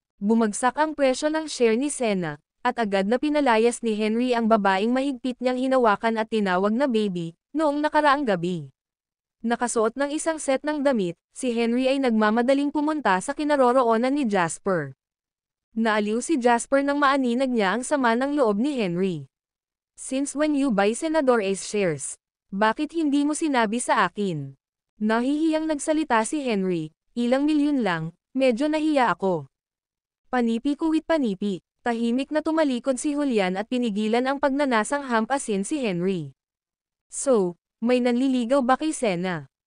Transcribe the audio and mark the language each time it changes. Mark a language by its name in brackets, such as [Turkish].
[Filipino] Bumagsak ang presyo ng share ni Sena, at agad na pinalayas ni Henry ang babaeng mahigpit niyang hinawakan at tinawag na baby, noong nakaraang gabi. Nakasuot ng isang set ng damit, si Henry ay nagmamadaling pumunta sa kinaroroonan ni Jasper. Naaliw si Jasper nang maaninag niya ang sama ng loob ni Henry. [English] Since when you buy Senador Ace shares? [Filipino] Bakit hindi mo sinabi sa akin? Nahihiyang nagsalita si Henry, ilang milyon lang, medyo nahiya ako. Panipi kuwit panipi. Tahimik na tumalikod si Julian at pinigilan ang pagnanasang hampasin si Henry. So, may nanliligaw ba kay Sena?